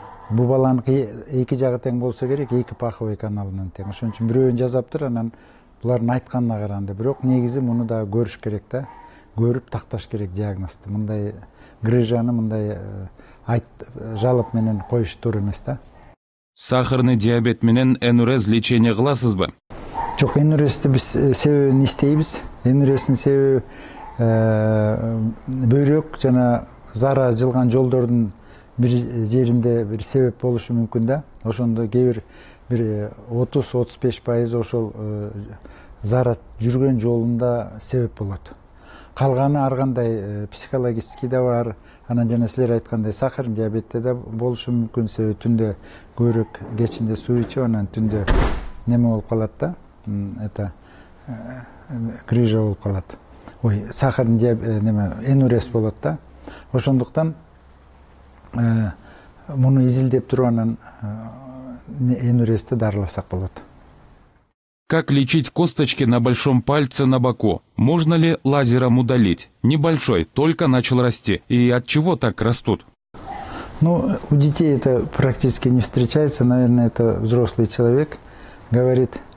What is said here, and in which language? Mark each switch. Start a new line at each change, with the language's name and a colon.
Kyrgyz: Бул баланыкы эки жагы тең болсо керек, эки паховый каналынан тең. Ошон үчүн бирөөнү жасаптыр, анан булардын айтканына караганда. Бирок негизи муну да көрүш керек да. Көрүп такташ керек диагнозду. Мындай грыжаны мындай жалоп менен коюш туура эмес да. Сахарный диабет менен энурез лечение кыласызбы? Жок, энурезди биз себебин издейбиз. Энурездин себеби бөйрөк жана зара жылган жолдордун бир жеринде бир себеп болушу мүмкүн да. Ошондо кээ бир 30-35% ошол зара жүргөн жолунда себеп болот. Калганы ар кандай психологический да бар. Анан жана силер айткандай сахарный диабетте да болушу мүмкүн. Себеби түндө көбүрөөк, кечинде суу ичип, анан түндө неме болуп калат да. Грыжа болуп калат. Ой, сахарный диабет энурез болот да. Ошондуктан муну изилдеп туруп анан энурезди дарыласак болот.
Russian: Как лечить косточки на большом пальце на боку? Можно ли лазером удалить? Небольшой, только начал расти. И от чего так растут? Ну, у детей это практически не встречается. Наверное, это взрослый человек говорит.